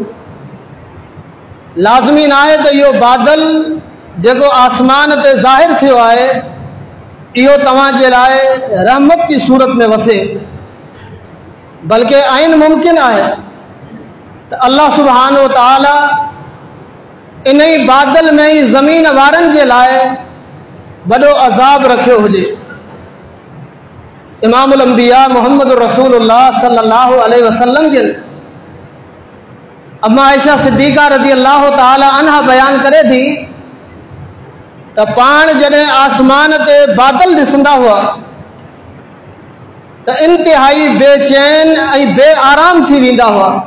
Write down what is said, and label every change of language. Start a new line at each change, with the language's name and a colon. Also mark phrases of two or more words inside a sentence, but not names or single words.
Sindhi: लाज़मी न आहे त इहो बादल जेको आसमान ते ज़ाहिर थियो आहे इहो तव्हांजे लाइ रहमत जी सूरत में वसे, बल्कि आइन मुमकिन आहे त अल्लाह सुब्हानो तआला इन ई बादल में ई ज़मीन वारनि जे लाइ वॾो अज़ाब रखियो हुजे। इमामुल अंबिया मुहम्मद रसूलुल्लाह सल्लल्लाहु अलैहि वसल्लम जिन अम्मा आयशा सिद्दीक़ा
Arabic: رضي الله تعالى عنها
Sindhi: बयान करे थी त पाण जॾहिं आसमान ते बादल ॾिसंदा हुआ त इंतिहाई बेचैन ऐं बेआराम थी वेंदा हुआ।